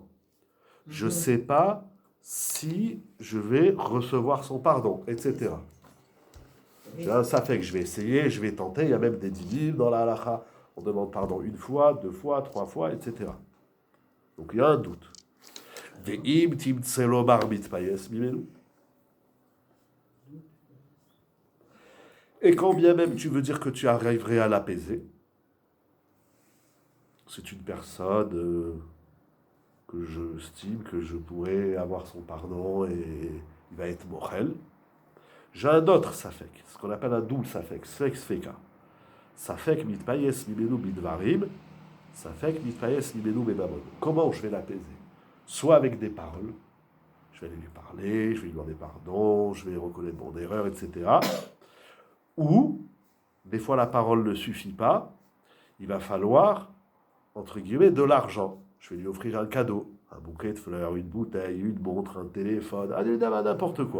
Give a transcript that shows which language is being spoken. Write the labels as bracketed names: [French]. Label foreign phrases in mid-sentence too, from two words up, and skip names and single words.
[French] Je ne sais pas si je vais recevoir son pardon, etc. Ça fait que je vais essayer, je vais tenter. Il y a même des dinim dans la halakha. On demande pardon une fois, deux fois, trois fois, etc. Donc il y a un doute. [Hebrew] ואם תמצא לומר מתפייס ממנו. [French] Et quand bien même tu veux dire que tu arriverais à l'apaiser, c'est une personne que je estime que je pourrais avoir son pardon et il va être mochel. J'ai un autre safek, ce qu'on appelle un double safek, [Aramaic] ספק ספיקא. [Hebrew] ספק מתפייס ממנו בדברים, ספק מתפייס ממנו בממון. [French] Comment je vais l'apaiser? Soit avec des paroles, je vais aller lui parler, je vais lui demander pardon, je vais reconnaître mon erreur, etc. Ou, des fois la parole ne suffit pas, il va falloir, entre guillemets, de l'argent. Je vais lui offrir un cadeau, un bouquet de fleurs, une bouteille, une montre, un téléphone, n'importe quoi.